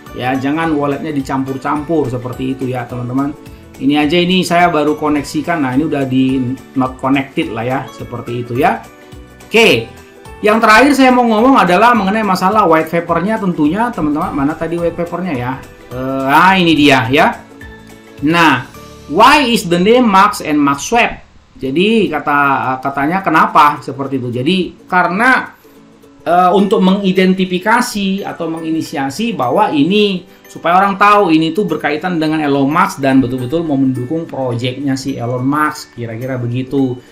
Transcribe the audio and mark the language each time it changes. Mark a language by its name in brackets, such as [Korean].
[Indonesian] Ya, jangan walletnya dicampur-campur seperti itu ya, teman-teman. Ini aja, ini saya baru koneksikan. Nah, ini udah di not connected lah ya, seperti itu ya. Oke, yang terakhir saya mau ngomong adalah mengenai masalah white paper-nya tentunya, teman-teman. Mana tadi white paper-nya ya? Ini dia ya. [English] Nah, why is the name Max and Max Swap? [Indonesian] Jadi katanya kenapa seperti itu? Jadi karena untuk mengidentifikasi atau menginisiasi bahwa ini supaya orang tahu ini tuh berkaitan dengan Elon Musk dan betul-betul mau mendukung proyeknya si Elon Musk, kira-kira begitu.